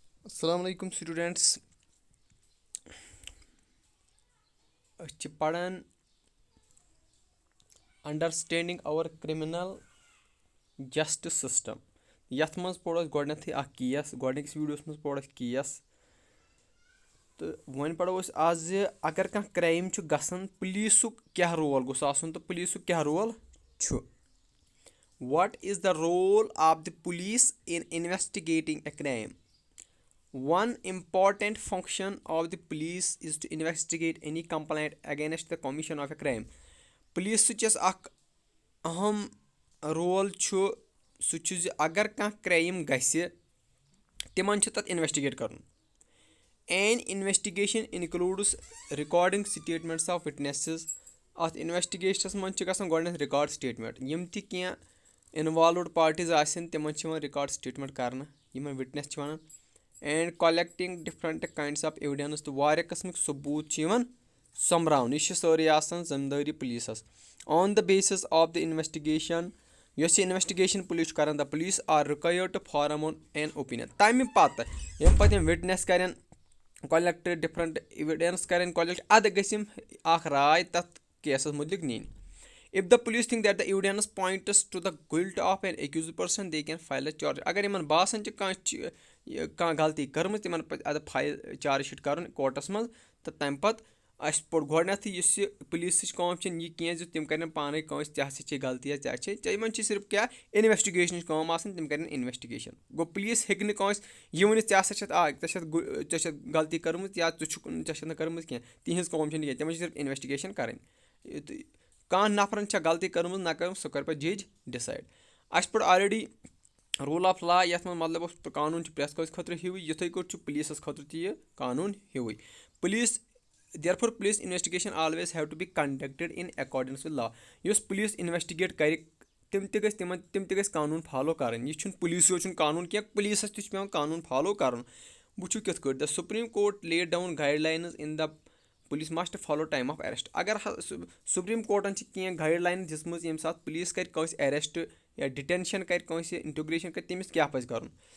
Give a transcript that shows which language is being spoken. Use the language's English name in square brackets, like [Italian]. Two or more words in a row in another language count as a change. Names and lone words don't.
[Arabic] السلام عليكم students. [Kashmiri] أسۍ چھِ پران [English] understanding our criminal justice system [Kashmiri] یتھ منٛز پوٚر اَسہِ گۄڈٕنیتھٕے اکھ کیس گۄڈٕنِکِس ویٖڈیوس منٛز پوٚر اَسہِ کیس تہٕ وۄنۍ پرو أسۍ آز اگر کانٛہہ کرٛایم چھُ گژھان پُلیٖسُک کیاہ رول گوٚژھ آسُن تہٕ پُلیٖسُک کیاہ رول چھُ [English] what is the role of the police in investigating a crime One important function of the police is to investigate any complaint against the commission of a crime. [Kashmiri] پُلیٖسٕچ یۄس اکھ اہم رول چھُ سُہ چھُ زِ اگر کانٛہہ کرٛایم گژھِ تِمن چھُ تتھ انویسٹِگیٹ کرُن. [English] An investigation includes recording statements of witnesses. [Kashmiri] اتھ انویسٹِگیشنس منٛز چھِ گژھان گۄڈٕنیتھ [English] record statement [Kashmiri] یِم تہِ کینٛہہ [English] involved parties [Kashmiri] آسن تِمن چھِ یِوان [English] record statement [Kashmiri] کرنہٕ یِمن وِٹنس چھِ ونان. [English] and collecting different kinds of evidence [Kashmiri] تہٕ واریاہ قٕسمٕکۍ ثبوٗت چھِ یِوان سوٚمبراونہٕ یہِ چھِ سٲرٕے آسان ذمہٕ پُلیٖسس [English] on the basis of the investigation [Kashmiri] یۄس یہِ انویسٹِگیشن پُلیٖس چھُ کران [English] the police are required to form an opinion [Kashmiri] تمہِ پتہٕ ییٚمہِ پتہٕ یِم وِٹنس کرن [English] collect different evidence [Kashmiri] کرن کلیکٹ ادٕ گژھِ یِم اکھ راے تتھ کیسس مُتعلق نِنۍ. [English] If the police think that the evidence points to the guilt of an accused person, they can file a charge. [Kashmiri] اگر یِمن باسان چھِ کانٛہہ غلطی کٔرمٕژ تِمن پزِ ادٕ [English] file charge sheet [Kashmiri] کرُن کورٹس منٛز تہٕ تمہِ پتہٕ اسہِ پوٚر گۄڈٕنیتھٕے یُس یہِ پُلیٖسٕچ کٲم چھنہٕ یہِ کینٛہہ زِ تِم کرن پانے کٲنٛسہِ ژےٚ ہسا چھے غلطی یا ژےٚ چھے یِمن چھِ صرف کیاہ انویسٹِگیشنٕچ کٲم آسان تِم کرن انویسٹِگیشن گوٚو پُلیٖس ہیٚکہِ نہٕ کٲنٛسہِ یہِ ؤنِتھ ژےٚ ہسا چھتھ ژےٚ چھتھ غلطی کٔرمٕژ یا ژےٚ چھتھ نہٕ کٔرمٕژ کینٛہہ تِہنٛز کٲم چھنہٕ کینٛہہ تِمن چھِ صرف انویسٹِگیشن کرٕنۍ. کانٛہہ نفرن چھےٚ غلطی کٔرمٕژ نہ کٔرمٕژ سُہ کرِ پتہٕ [English] judge decide. [Kashmiri] اسہِ پوٚر آلریڈی [English] rule of law [Kashmiri] یتھ منٛز مطلب اوس قانوٗن چھُ پرٛٮ۪تھ کٲنٛسہِ خٲطرٕ ہیوٗے یِتھٕے کٲٹھۍ چھُ پُلیٖسس خٲطرٕ تہِ یہِ قانوٗن ہیوٗے. [English] police therefore police investigation always have to be conducted in accordance with law. [Kashmiri] یُس پُلیٖس انویسٹِگیٹ کرِ تِم تہِ گژھِ قانوٗن فالو کرٕنۍ. یہِ چھُنہٕ پُلیٖسٕے یوت چھُنہٕ قانوٗن کینٛہہ پُلیٖسس تہِ چھُ پیٚوان قانوٗن فالو کرُن. وٕچھِو کِتھ کٲٹھۍ [English] the supreme court laid down guidelines in the police must follow time of arrest. [Kashmiri] اگر [English] supreme court [Kashmiri] چھِ کینٛہہ [English] guideline [Kashmiri] دِژمٕژ ییٚمہِ ساتہٕ پُلیٖس کرِ کٲنٛسہِ ایریسٹ یا ڈِٹینشن کرِ کٲنٛسہِ انٹرٛوگیشن کرِ تٔمِس کیاہ پزِ کرُن.